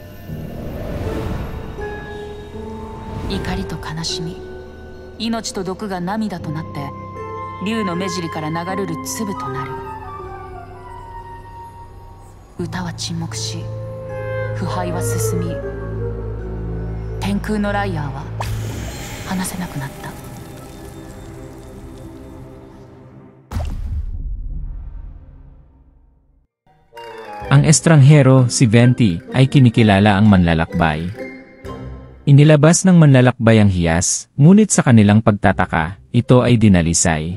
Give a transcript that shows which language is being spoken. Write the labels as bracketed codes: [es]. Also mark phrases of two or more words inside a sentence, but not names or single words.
[ja] 怒りと悲しみ、命と毒が涙となって、竜の目尻から流れる粒となる。歌は沈黙し、腐敗は進み、天空のライアーは話せなくなった。 [tl] Ang estranghero, si Venti, ay kinikilala ang manlalakbay. Inilabas ng manlalakbay ang hiyas, ngunit sa kanilang pagtataka, ito ay dinalisay.